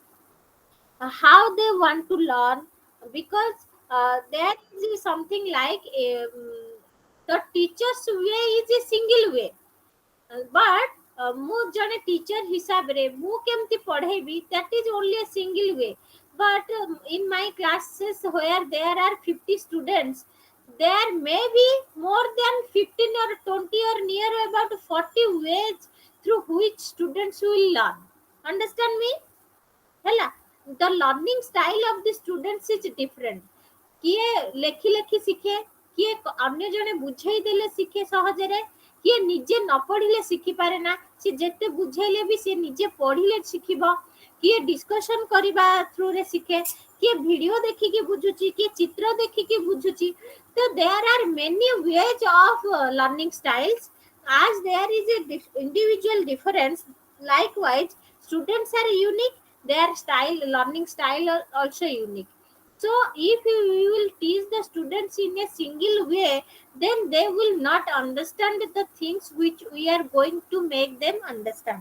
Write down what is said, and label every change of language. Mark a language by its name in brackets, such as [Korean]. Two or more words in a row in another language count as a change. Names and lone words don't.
[English] how they want to learn, because there is something like the teacher's way is a single way, but [Odia] ମୁଁ ଜଣେ ଟିଚର ହିସାବରେ ମୁଁ କେମିତି ପଢେଇବି [English] that is only a single way, but in my classes where there are 50 students there may be more than 15 or 20 or near about 40 ways through which students will learn. Understand me? ହେଲା the learning style of the students is different. [Odia] କିଏ ଲେଖି ଲେଖି ଶିଖେ, କିଏ ଅନ୍ୟ ଜଣେ ବୁଝେଇ ଦେଲେ ଶିଖେ ସହଜରେ, କିଏ ନିଜେ ନ ପଢିଲେ ଶିଖି ପାରେ ନା, ସେ ଯେତେ ବୁଝେଇଲେ ବି ସେ ନିଜେ ପଢିଲେ ଶିଖିବ, କିଏ ଡିସ୍କସନ କରିବା ଥ୍ରୁରେ ଶିଖେ, କିଏ ଭିଡିଓ ଦେଖିକି ବୁଝୁଛି, କିଏ ଚିତ୍ର ଦେଖିକି ବୁଝୁଛି. [English] ତ there are many ways of learning styles as there is a individual difference. Likewise students are unique, their style learning style are also unique. So if we will teach the students in a single way then they will not understand the things which we are going to make them understand.